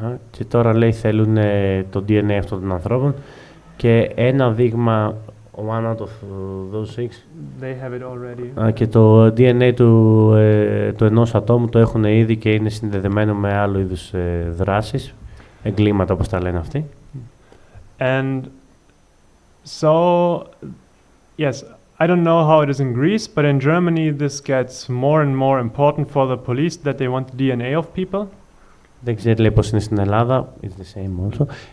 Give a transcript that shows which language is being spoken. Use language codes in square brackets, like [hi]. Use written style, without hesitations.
[el] Και τώρα λέει θέλουν το DNA αυτών των ανθρώπων και ένα δείγμα, [en] one out of those 6. They have it already. [el] Και το DNA του ενός ατόμου το έχουν ήδη και είναι συνδεδεμένο με άλλου είδους δράσεις, εγκλήματα όπως τα λένε αυτοί. [en] And so, yes, I don't know how it is in Greece, but in Germany this gets more and more important for the police that they want the DNA of people. [el] Δεν ξέρει λέει πώς είναι στην Ελλάδα, [en] it's the same also.